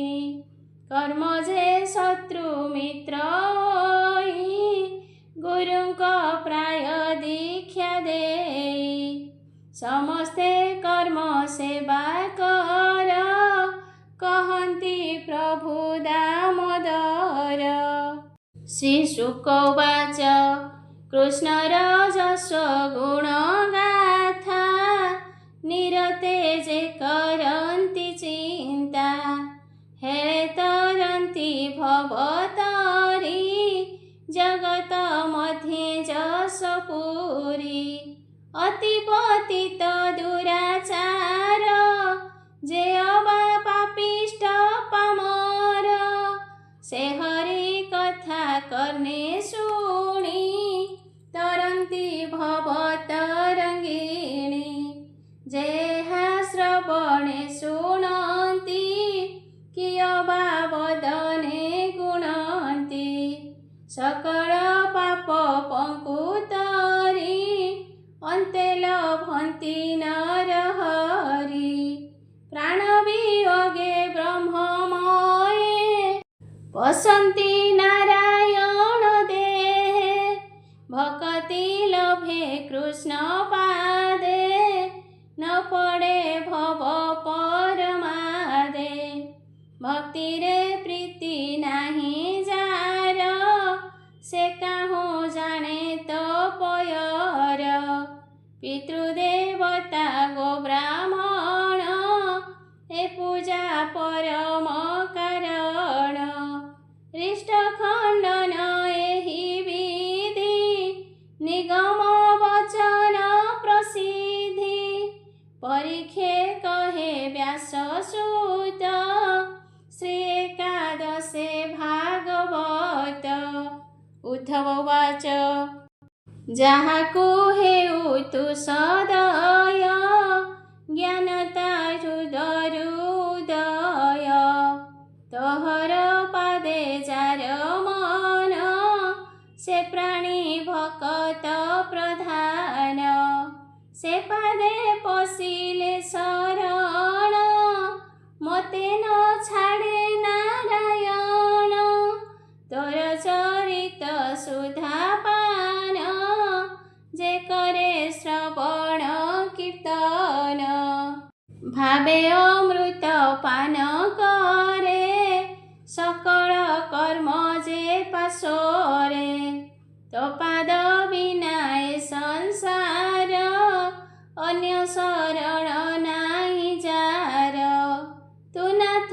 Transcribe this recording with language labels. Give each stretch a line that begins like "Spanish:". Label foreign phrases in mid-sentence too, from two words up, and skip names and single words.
Odia: କର୍ମ ଯେ ଶତ୍ରୁ ମିତ୍ର ହୋଇ, ଗୁରୁକୋ ପ୍ରାୟ ଦୀକ୍ଷା ଦେଇ। ସମସ୍ତେ କର୍ମ ସେବା କର, କହନ୍ତି ପ୍ରଭୁ ଦାମୋଦର।
Sanskrit: श्री शुक उवाच
Odia: କୃଷ୍ଣର ଯସ୍ୱ ଗୁଣ ଗାଥା, ନିରତେ ଯେ କରନ୍ତି ଚିନ୍ତା। ହେଳେ ତରନ୍ତି ଭବତରୀ, ଜଗତ ମଧ୍ୟେ ଯସ ପୁରୀ। ଅତି ପତିତ ଦୁରାଚାର, ଯେ ଅବା ପାପିଷ୍ଟ ପାମର। ସେ ହରି କଥା କରନେ ଶୁଣୀ, ତରନ୍ତି ଭବ ତରଙ୍ଗିଣୀ। ଯେହା ଶ୍ରବଣେ ଶୁଣନ୍ତି, କିୟବା ବଦନେ ଗୁଣନ୍ତି। ସକଳ ପାପ ପଙ୍କୁତରୀ, ଅନ୍ତେ ଲଭନ୍ତି ନରହରି। ପ୍ରାଣ ବିୟୋଗେ ବ୍ରହ୍ମମୟେ, ପଶନ୍ତି ନାରାୟଣ ଦେହେ। ଭକ୍ତି ଲଭେ କୃଷ୍ଣ ପାଦେ, ନ ପଡ଼େ ଭବ ପରମାଦେ। ଭକ୍ତି ରେ ପ୍ରୀତି ନାହି ଯାର, ସେ କାହୁ ଜାନେ ତୋ ପୟର। ପିତୃଦେବତା ଗୋ ବ୍ରାହ୍ମଣ, ଏ ପୂଜା ପରମ କାରଣ। ହୃଷ୍ଟ ଖଣ୍ଡନ ଏହି ବିଧି, ନିଗମ ବଚନ ପ୍ରସିଦ୍ଧି। ପରୀଖେ କହେ ବ୍ୟାସସୂତ, ଶ୍ରୀ ଏକାଦଶେ ଭାଗବତ।
Sanskrit: उद्धव उवाच
Odia: ଯାହାକୁ ହେଉ ତୁ ସଦୟ ଜ୍ଞାନତା ହୃଦୟ ତୋହର ପାଦେ ଯାର ମନ ସେ ପ୍ରାଣୀ ଭକତ ପ୍ରଧାନ ସେ ପାଦେ ପଶିଲେ ଶରଣ ମୋତେ ନ ଛାଡ଼େ ନାରାୟଣ ତୋର ଚରିତ ସୁଧା ପାନ ଯେ କରେ ଶ୍ରବଣ କୀର୍ତ୍ତନ ଭାବେ ଅମୃତ ପାନ କରେ ସକଳ କର୍ମ ଯେ ପାଶୋରେ ତୋ ପାଦ ବିନା ଏ ସଂସାର ଅନ୍ୟ ଶରଣ ନାହି ଯାର ତୂ ନାଥ